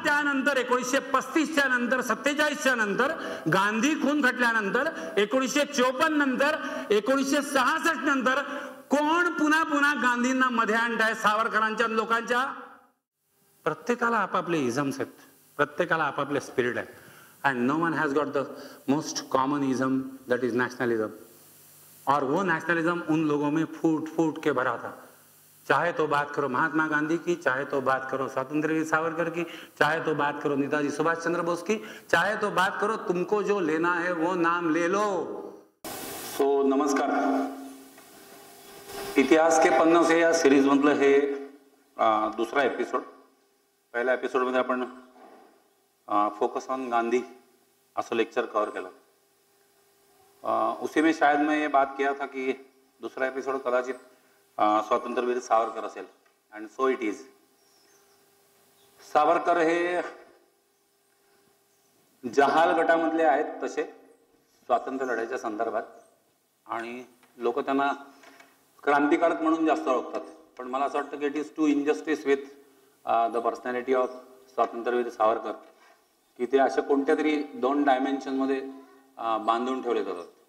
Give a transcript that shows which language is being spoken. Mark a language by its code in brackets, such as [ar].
[mr] त्यानंतर 1935च्या नंतर, 47च्या नंतर, गांधी खून खटल्यानंतर, 1954 नंतर, 1966 नंतर कोण पुन्हा पुन्हा गांधींना मध्ये आणताय? सावरकरांच्या लोकांच्या प्रत्येकाला आपापले इझम्स आहेत, प्रत्येकाला आपापले स्पिरिट आहे. [en] And no one has got the most common ism, that is nationalism. [hi] और वो नेशनलिज्म उन लोगों में फूट फूट के भरा था. चाहे तो बात करो महात्मा गांधी की, चाहे तो बात करो स्वतंत्रवीर सावरकर की, चाहे तो बात करो नेताजी सुभाष चंद्र बोस की, चाहे तो बात करो तुमको जो लेना है वो नाम ले लो. सो नमस्कार. [mr] इतिहास के पन्नों से या सिरीज मधलं हे दुसरा एपिसोड. पहिल्या एपिसोड मध्ये आपण फोकस ऑन गांधी असं लेक्चर कवर केलं. [hi] उसी में शायद मैं ये बात किया था कि दूसरा एपिसोड [mr] कदाचित स्वातंत्र्यवीर सावरकर असेल. [en] And so it is. [mr] Savarkar हे जहाल गटामधले आहेत तसे स्वातंत्र्य लढ्याच्या संदर्भात, आणि लोक त्यांना क्रांतिकारक म्हणून जास्त ओळखतात. पण मला असं वाटतं की [en] it is too injustice with the personality of [mr] स्वातंत्र्यवीर सावरकर की ते अशा कोणत्या तरी दोन डायमेन्शनमध्ये बांधून ठेवले जातात.